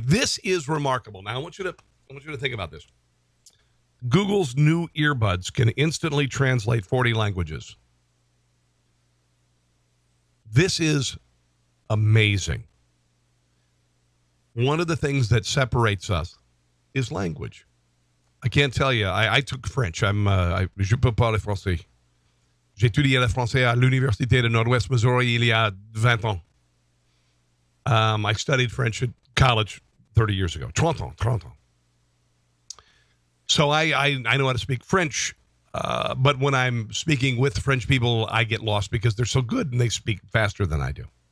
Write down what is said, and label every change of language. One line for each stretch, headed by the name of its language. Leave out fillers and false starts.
English: This is remarkable. Now I want you to think about this. Google's new earbuds can instantly translate 40 languages. This is amazing. One of the things that separates us is language. I can't tell you. I took French.
French: Je peux parler français. J'ai étudié le français à l'Université de Nord-Ouest Missouri il y a 20 ans.
English: I studied French at college 30 years ago.
French: 30 ans.
English: So I know how to speak French, but when I'm speaking with French people, I get lost because they're so good and they speak faster than I do.